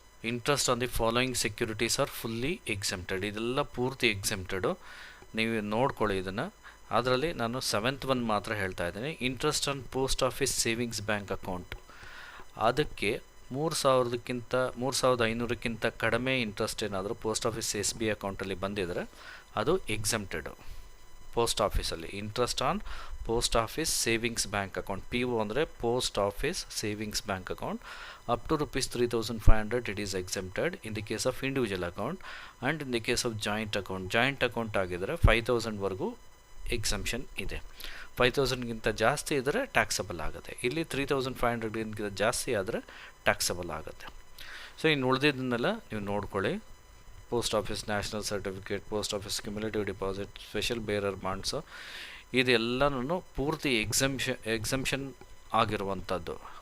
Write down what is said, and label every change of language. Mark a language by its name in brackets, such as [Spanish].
[English] Interest on the following securities are fully exempted. [Kannada] ಇದೆಲ್ಲ ಪೂರ್ತಿ ಎಕ್ಸೆಂಪ್ಟೆಡು, ನೀವು ನೋಡ್ಕೊಳ್ಳಿ ಇದನ್ನು. ಅದರಲ್ಲಿ ನಾನು 7th one ಮಾತ್ರ ಹೇಳ್ತಾ ಇದ್ದೀನಿ. Interest on post office savings bank account, ಅದಕ್ಕೆ 3,500ಕ್ಕಿಂತ ಕಡಿಮೆ ಇಂಟ್ರೆಸ್ಟ್ ಏನಾದರೂ ಪೋಸ್ಟ್ ಆಫೀಸ್ SB ಅಕೌಂಟಲ್ಲಿ ಬಂದಿದ್ದರೆ ಅದು ಎಕ್ಸೆಂಪ್ಟೆಡು. [English] post ಆಫೀಸಲ್ಲಿ interest on post office savings bank account, PO ಅಂದರೆ post office savings bank account, up to rupees 3,500 it is exempted in the case of individual account, and in the case of joint account [Kannada] ಆಗಿದ್ರೆ 5,000 ವರೆಗೂ exemption ಇದೆ. 5,000ಗಿಂತ ಜಾಸ್ತಿ ಇದ್ದರೆ taxable ಆಗುತ್ತೆ. ಇಲ್ಲಿ 3,500ಗಿಂತ ಜಾಸ್ತಿ ಆದರೆ ಟ್ಯಾಕ್ಸಬಲ್ ಆಗುತ್ತೆ. ಸೊ ಇನ್ನು ಉಳಿದಿದ್ದನ್ನೆಲ್ಲ ನೀವು ನೋಡ್ಕೊಳ್ಳಿ. Post office national certificate, post office cumulative deposit, special bearer bonds, ಇದೆಲ್ಲನೂ ಪೂರ್ತಿ ಎಕ್ಸಂಪ್ಷನ್ ಆಗಿರುವಂಥದ್ದು.